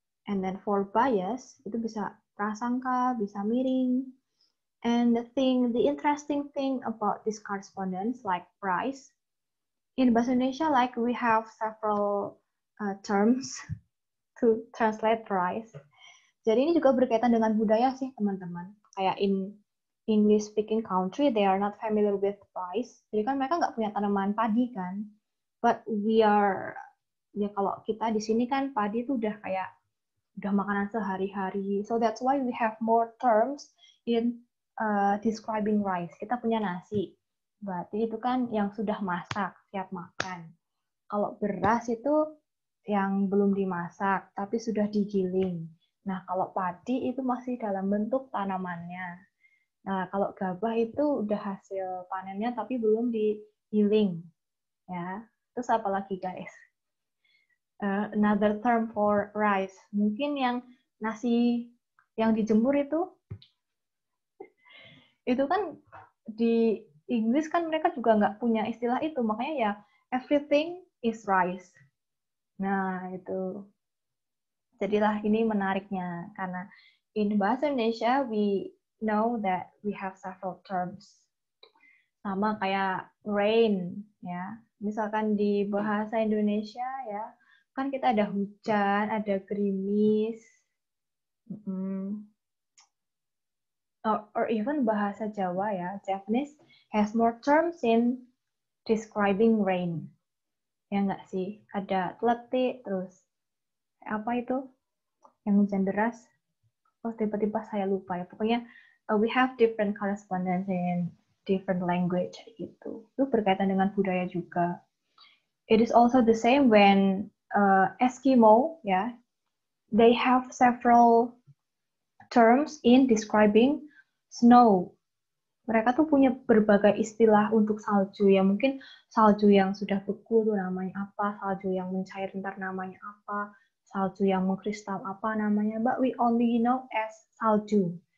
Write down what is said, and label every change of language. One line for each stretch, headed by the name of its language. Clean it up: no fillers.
English: And then for
Indonesian: bias itu bisa prasangka, bisa miring. And the interesting thing about this correspondence, like price, in bahasa Indonesia, like we have several terms to translate price. Jadi ini juga berkaitan dengan budaya sih teman-teman.
English: Kayak in English speaking country, they are not familiar with rice.
Indonesian: Jadi kan mereka nggak punya tanaman padi kan.
English: But we are,
Indonesian: ya kalau kita di sini kan padi itu udah kayak udah makanan sehari-hari.
English: So that's why we have more terms in describing rice.
Indonesian: Kita punya nasi. Berarti itu kan yang sudah masak, siap makan. Kalau beras itu yang belum dimasak, tapi sudah digiling. Nah, kalau padi itu masih dalam bentuk tanamannya. Nah, kalau gabah itu udah hasil panennya, tapi belum digiling. Ya, terus apa lagi, guys?
English: Another term for rice.
Indonesian: Mungkin yang nasi yang dijemur itu kan di Inggris kan mereka juga nggak punya istilah itu. Makanya ya,
English: everything is rice.
Indonesian: Nah, itu. Jadilah ini menariknya, karena
English: in bahasa Indonesia, we know that we have several terms.
Indonesian: Sama kayak rain, ya. Misalkan di bahasa Indonesia, ya, kan kita ada hujan, ada gerimis, or even bahasa Jawa, ya,
English: Japanese has more terms in describing rain.
Indonesian: Ya nggak sih? Ada tletik, terus apa itu yang hujan deras? Oh, tiba-tiba saya lupa ya. Pokoknya
English: we have different correspondence in different language
Indonesian: gitu. Itu berkaitan dengan budaya juga.
English: It is also the same when Eskimo, ya, they have several terms in describing snow.
Indonesian: Mereka tuh punya berbagai istilah untuk salju ya. Mungkin salju yang sudah beku tuh namanya apa, salju yang mencair ntar namanya apa, salju yang mengkristal apa namanya,
English: but we only know as
Indonesian: salju.